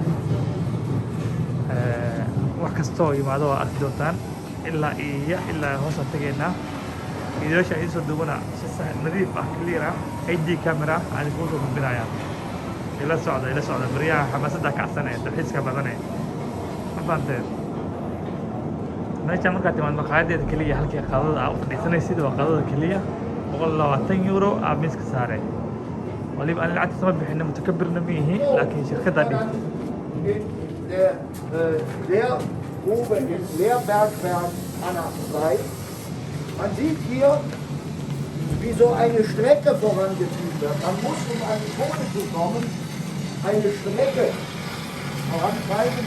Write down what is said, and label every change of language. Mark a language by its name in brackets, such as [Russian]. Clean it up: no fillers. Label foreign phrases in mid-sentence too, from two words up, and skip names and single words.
[Somali] wax kasta oo yimaado waa arki doontaan ilaa hoosaan tegaynaa fiidiyoosha idiin soo duubana si nadiif ah clear ah [English] HD camera [Somali] aan idinku soo gudbinayaa ila socda baryaha xamaasadda kacsanee dalxiiska badanee ma fahanteen meesha markaad timaad maqaayadeeda keliya halkii qaadada aa u fadhiisanaysid waa qaadada keliya €120 aa miiska saare waliba aan lacagta sama bixina mutakabirna ma yihi laakiin shirkaddaa dhiibtay [German] Der oben im Leerbergwerk Anna 3. Man sieht hier, wie so eine Strecke vorangetrieben wird. Man muss, um an die Kohle zu kommen, eine Strecke vorantreiben.